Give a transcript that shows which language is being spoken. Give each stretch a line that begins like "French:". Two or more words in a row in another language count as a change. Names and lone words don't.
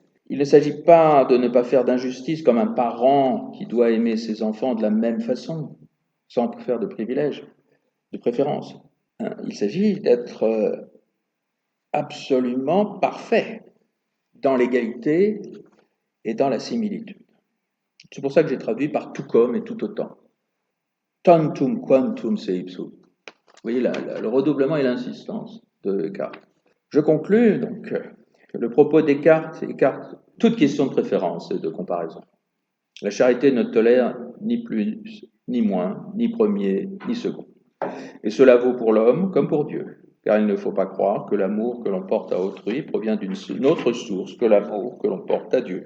French: Il ne s'agit pas de ne pas faire d'injustice comme un parent qui doit aimer ses enfants de la même façon, sans faire de privilèges, de préférence. Il s'agit d'être absolument parfait dans l'égalité et dans la similitude. C'est pour ça que j'ai traduit par tout comme et tout autant.
Latin: Tantum quantum se ipsum.
French: Vous voyez le redoublement et l'insistance de Descartes. Je conclus donc que le propos de Descartes écarte toute question de préférence et de comparaison. La charité ne tolère ni plus, ni moins, ni premier, ni second. Et cela vaut pour l'homme comme pour Dieu, car il ne faut pas croire que l'amour que l'on porte à autrui provient d'une autre source que l'amour que l'on porte à Dieu.